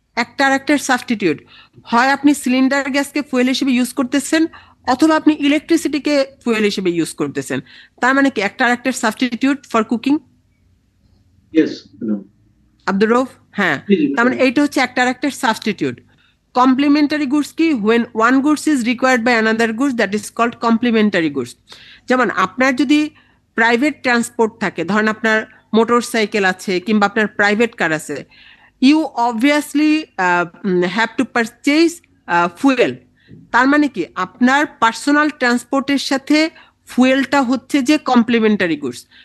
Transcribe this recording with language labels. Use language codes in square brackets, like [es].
[bn] একটা সাবস্টিটিউট, হয় আপনি সিলিন্ডার গ্যাসকে ফুয়েল হিসেবে ইউজ করতেছেন অথবা আপনি ইলেকট্রিসিটিকে ফুয়েল হিসেবে ইউজ করতেছেন। তার মানে কি একটা substitute for cooking? [en] Yes. [bn] Abdur Rauf, হ্যাঁ, তার মানে এইটা হচ্ছে একটা সাবস্টিটিউট। কমপ্লিমেন্টারি গুডস কি? [en] when one goods is required by another goods, that is called complementary goods. [bn] যেমন আপনার যদি প্রাইভেট ট্রান্সপোর্ট থাকে, ধরেন আপনার মোটর সাইকেল আছে কিংবা আপনার প্রাইভেট কার আছে, [en] You obviously have to purchase fuel. [bn] তার মানে কি আপনার পার্সোনাল ট্রান্সপোর্টের সাথে ফুয়েলটা হচ্ছে যে কমপ্লিমেন্টারি গুডস।